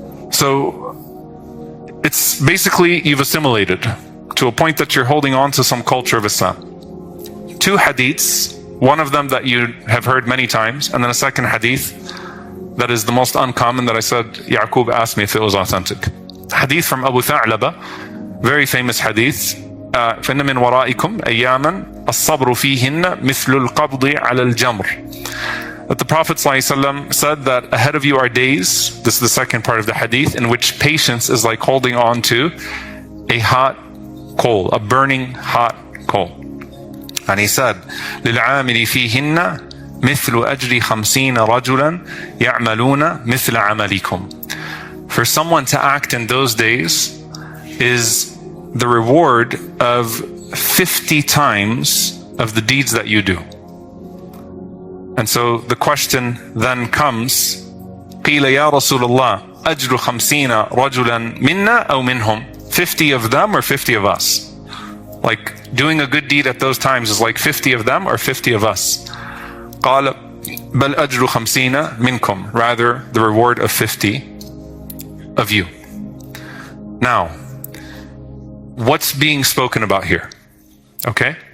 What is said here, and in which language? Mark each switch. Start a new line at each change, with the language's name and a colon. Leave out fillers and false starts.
English: So it's basically you've assimilated to a point that you're holding on to some culture of Islam. 2 hadiths, one of them that you have heard many times, and then a second hadith that is the most uncommon that I said Yaqub asked me if it was authentic. Hadith from Abu Tha'laba very famous hadith,
Arabic: فإن من ورائكم أياما الصبر فيهن مثل القبض على الجمر.
English: That the Prophet ﷺ said that ahead of you are days, this is the second part of the hadith, in which patience is like holding on to a hot coal, a burning hot coal. And he said,
Arabic: للعامل فيهن مثل أجر 50 رجلا يعملون مثل عملكم.
English: For someone to act in those days is the reward of 50 times of the deeds that you do. And so the question then comes,
Arabic: قيل يا رسول الله أجر 50 رجلا منا أو منهم?
English: 50 of them or 50 of us? Like doing a good deed at those times is like 50 of them or 50 of us?
Arabic: قال بل أجر 50 منكم.
English: Rather, the reward of 50 of you. Now, what's being spoken about here? Okay?